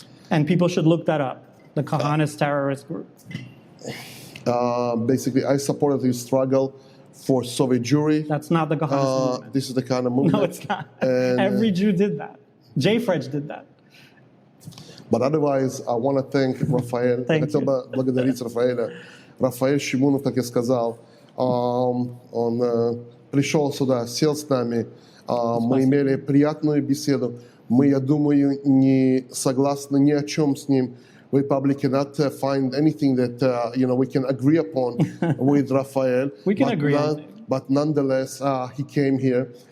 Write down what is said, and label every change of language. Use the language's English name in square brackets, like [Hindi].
[English] And people should look that up, the Kahanist terrorist group. Basically, I supported his struggle for Soviet Jewry. That's not the Kahanist movement. This is the kind of movement. No, it's not. And, Every Jew did that. J-Fredge did that. But otherwise, I want to thank Рафаэль. Thank [Russian] Хотел [English] you. [Russian] бы благодарить Рафаэля. Рафаэль Шимунов, как я сказал, он пришел сюда, сел с нами, мы имели приятную беседу. Мы, я думаю, не согласны ни о чем с ним. [English] We probably cannot find anything that we can agree upon with Рафаэль. We can agree on things. But nonetheless, he came here.